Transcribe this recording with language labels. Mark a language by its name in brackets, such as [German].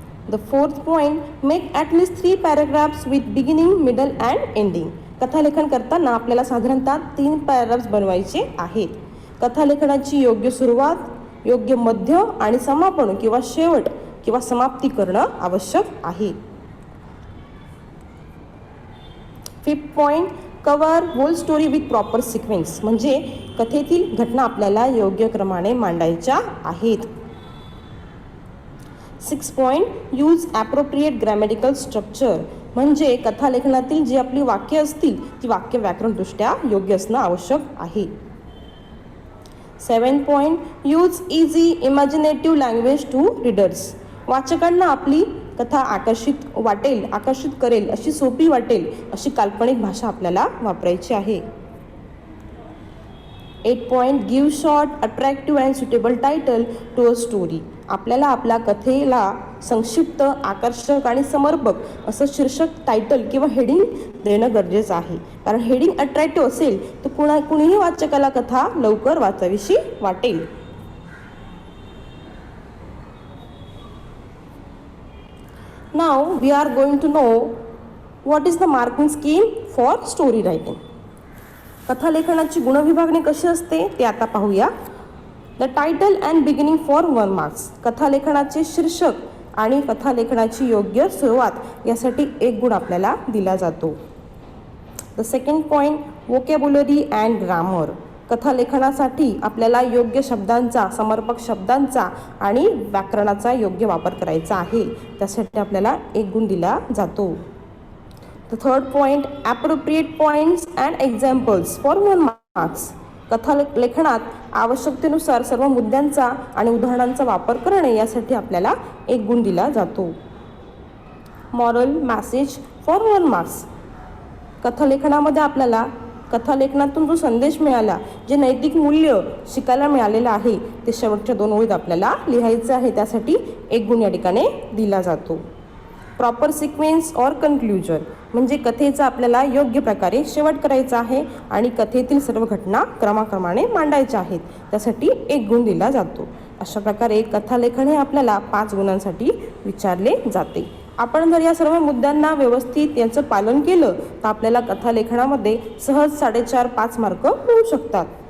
[English] The fourth point, make at least 3 paragraphs with beginning, middle and ending. [Marathi] कथालेखन करताना आपल्याला साधारणतः 3 paragraphs बनवायचे आहेत. कथालेखनाची योग्य सुरुवात, योग्य मध्य आणि समापन किंवा शेवट किंवा समाप्ती करणं आवश्यक आहे. [English] Fifth point, cover whole story with proper sequence. [Marathi] म्हणजे कथेतील घटना आपल्याला योग्य क्रमाने मांडायच्या आहेत. [English] 6 point, use appropriate grammatical structure. [Marathi] म्हणजे कथालेखनातील जी आपली वाक्य असतील ती वाक्य व्याकरणदृष्ट्या योग्य असणं आवश्यक आहे. [English] 7 point, use easy imaginative language to readers. [Marathi] वाचकांना आपली कथा आकर्षित करेल अशी, सोपी वाटेल अशी काल्पनिक भाषा आपल्याला वापरायची आहे. [English] 8 point, give short, attractive and suitable title to a story. [Marathi] आपल्याला आपल्या कथेला संक्षिप्त, आकर्षक आणि समर्पक असं शीर्षक, टायटल किंवा हेडिंग देणं गरजेचं आहे. कारण हेडिंग अट्रॅक्टिव्ह असेल तर कुणीही वाचकाला कथा लवकर वाचावीशी वाटेल. [English] Now we are going to know what is the marking scheme for story writing. [Marathi] कथालेखनाची गुणविभागणी कशी असते ते आता पाहूया. [English] The title and beginning for 1 marks. [Marathi] कथालेखनाचे शीर्षक आणि कथालेखनाची योग्य सुरुवात यासाठी 1 गुण आपल्याला दिला जातो. [English] The second point, vocabulary and grammar. [Marathi] कथालेखनासाठी आपल्याला योग्य शब्दांचा, समर्पक शब्दांचा आणि व्याकरणाचा योग्य वापर करायचा आहे, त्यासाठी आपल्याला 1 गुण दिला जातो. [English] The third point, appropriate points and examples for 1 marks. [Marathi] कथालेखनात आवश्यकतेनुसार सर्व मुद्द्यांचा आणि उदाहरणांचा वापर करणे यासाठी आपल्याला 1 गुण दिला जातो. [English] Moral message for 1 marks. [Marathi] कथालेखनामध्ये आपल्याला कथालेखनातून जो संदेश मिळाला, जे नैतिक मूल्य शिकायला मिळालेलं आहे, ते शेवटच्या 2 ओळीत आपल्याला लिहायचं आहे, त्यासाठी 1 गुण या ठिकाणी दिला जातो. [English] Proper sequence or conclusion. [Marathi] म्हणजे कथेचा आपल्याला योग्य प्रकारे शेवट करायचा आहे आणि कथेतील सर्व घटना क्रमाक्रमाने मांडायच्या आहेत, त्यासाठी 1 गुण दिला जातो. अशा प्रकारे कथालेखन हे आपल्याला 5 गुणांसाठी विचारले जाते. आपण जर या सर्व मुद्द्यांना व्यवस्थित यांचं पालन केलं तर आपल्याला कथालेखनामध्ये सहज 4.5-5 मार्क मिळू शकतात.